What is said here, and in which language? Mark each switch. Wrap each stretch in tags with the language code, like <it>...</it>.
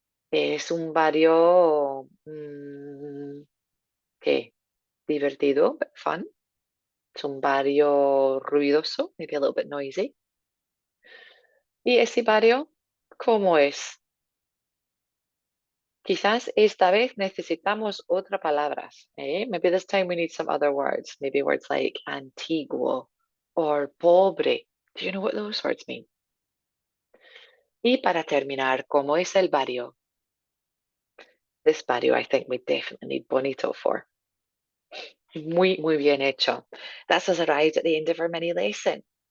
<es>Es un barrio, ¿qué? Divertido, fun. Es un barrio ruidoso,</es> <en>maybe a little bit noisy.</en> <es>¿Y ese barrio cómo es? Quizás esta vez necesitamos otras palabras.</es> <en>Maybe this time we need some other words. Maybe words like antiguo or pobre. Do you know what those words mean?</en> <es>Y para terminar, ¿cómo es el barrio?</es> <en>This barrio I think we definitely need bonito for.</en> <es>Muy, muy bien hecho.</es> <en>That's us arrived at the end of our mini lesson.</en>